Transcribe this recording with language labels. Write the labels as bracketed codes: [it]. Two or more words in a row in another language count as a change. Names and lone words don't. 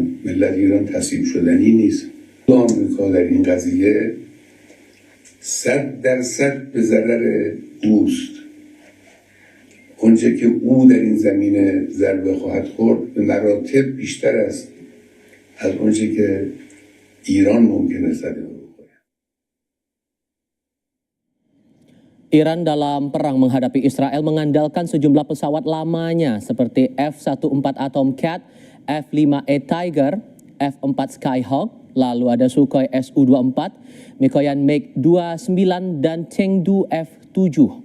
[fa] ملت ایران تسلیم شدنی نیست. آمریکا در این قضیه 100% به ضرر اوست. اونچه که او در این زمینه ضربه خواهد خورد به مراتب بیشتر است از اونچه که ایران ممکنه صدمه بخوره. [id] Iran dalam perang menghadapi Israel mengandalkan sejumlah pesawat lamanya seperti F-14 Tomcat, F-5E Tiger, F-4 Skyhawk, lalu ada Sukhoi Su-24, Mikoyan MiG-29 dan Chengdu F-7.